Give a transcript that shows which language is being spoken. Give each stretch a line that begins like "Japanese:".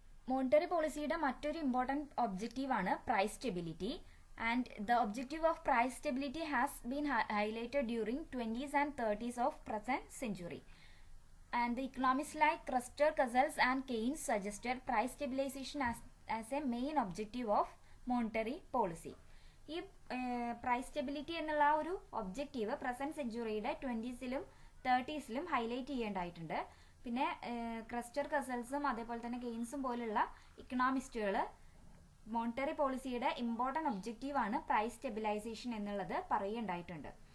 Malayalam: Monetary പോളിസിയുടെ മറ്റൊരു important ഒബ്ജക്റ്റീവാണ് price stability.
English: And the objective of price stability has been highlighted during 20s and 30s of present century. And the economists like Custer, Cassels and Keynes suggested price stabilization as a main objective of monetary policy.
Malayalam: ഈ price stability എന്നുള്ള ആ ഒരു objective present സെഞ്ചുറിയുടെ 20സിലും 30സിലും highlight ചെയ്യേണ്ടതായിട്ടുണ്ട്. പിന്നെ ക്രസ്റ്റർ, കസൽസും അതേപോലെ തന്നെ കെയ്ൻസും പോലുള്ള ഇക്കണോമിസ്റ്റുകൾ monetary പോളിസിയുടെ ഇമ്പോർട്ടൻറ്റ് ഒബ്ജക്റ്റീവാണ് പ്രൈസ് സ്റ്റെബിലൈസേഷൻ എന്നുള്ളത് പറയുണ്ടായിട്ടുണ്ട്.